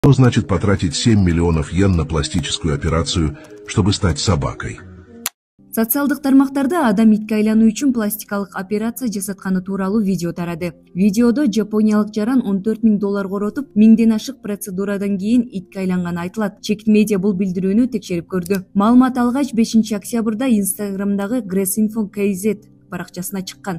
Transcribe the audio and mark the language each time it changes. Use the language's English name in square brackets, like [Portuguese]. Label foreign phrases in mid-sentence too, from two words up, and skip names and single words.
[Russian] Что значит потратить 7 миллионов йен на пластическую операцию, чтобы стать собакой? [Kyrgyz] Социалдык тармактарда адам итке айлануу үчүн пластикалык операция жасатканы тууралуу видео тарады. Видеодо жапониялык жаран $14,000 коротуп, 1000ден ашык процедурадан кийин итке айланганы айтылат. Чекит медиа бул билдирүүнү текшерип көрдү. Маалымат алгач 5-октябрда Instagramдагы Gressinfo.kz баракчасына чыккан.